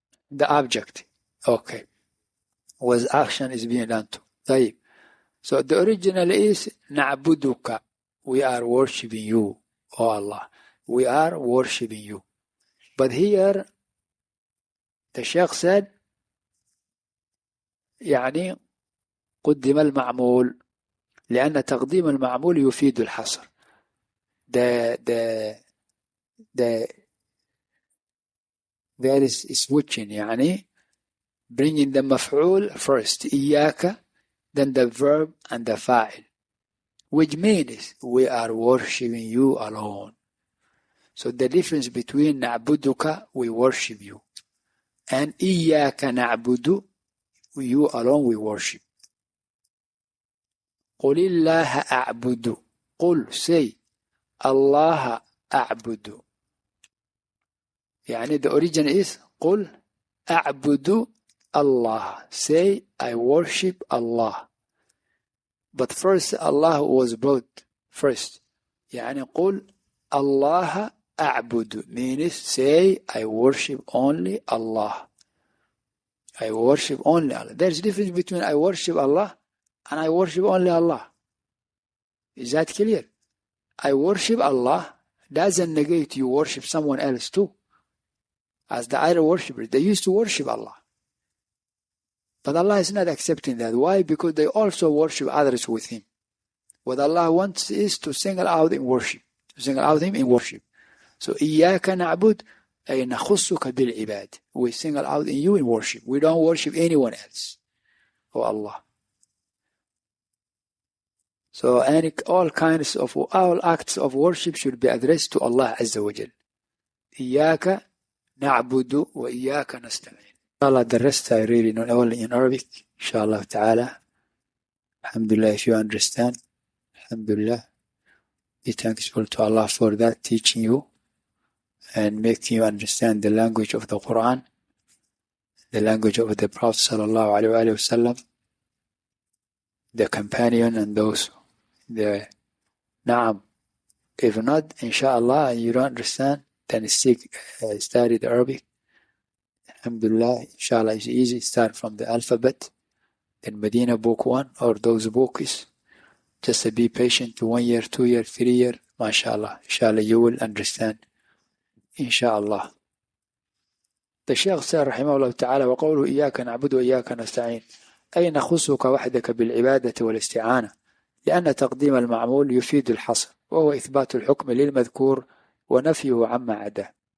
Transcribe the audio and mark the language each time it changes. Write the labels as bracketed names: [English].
[English] The object. Okay. Was action is being done to. [Arabic] طيب. [English] So the original is نعبدك. We are worshipping you, O Allah. We are worshipping you. [Arabic] But here, the Shaykh said, يعني قدم المعمول لأن تقديم المعمول يفيد الحصر. [English] There is switching, يعني bringing the مفعول first, إياك, then the verb and the فاعل, which means we are worshipping you alone. So the difference between نعبدك, we worship you, and إياك نعبد, you alone we worship. [Arabic] قل الله أعبد. قل, say, الله أعبد. [English] يعني the origin is قل أعبد Allah. Say, I worship Allah. But first Allah was brought first. يعني قل الله أعبد means say, I worship only Allah. I worship only Allah. There's a difference between I worship Allah and I worship only Allah. Is that clear? I worship Allah doesn't negate you worship someone else too. As the idol worshippers, they used to worship Allah. But Allah is not accepting that. Why? Because they also worship others with Him. What Allah wants is to single out in worship. To single out Him in worship. [Arabic] So إياك نعبد أي نخصك بالعباد. [English] We single out in you in worship. We don't worship anyone else. Oh Allah. So all acts of worship should be addressed to Allah Azza wa Jal. [Arabic] إياك نعبد وإياك نستعين. [English] Inshallah, the rest I read in only in Arabic. Inshallah ta'ala. Alhamdulillah, if you understand. Alhamdulillah. Be thankful to Allah for that, teaching you and making you understand the language of the Quran, the language of the Prophet sallallahu alaihi wasallam, the companion and those. Naam. If not, inshallah, you don't understand, then study the Arabic. Alhamdulillah, inshallah, it's easy. Start from the alphabet, then Medina book 1 or those books. Just be patient, 1 year, 2 year, 3 year. MashaAllah. Inshallah, you will understand. Inshallah. [Arabic] The Shaykh said, rahimahullah ta'ala, وقوله إياك نعبد وإياك نستعين أي نخصك وحدك بالعبادة والاستعانة لأن تقديم المعمول يفيد الحصر وهو إثبات الحكم للمذكور ونفيه عما عداه.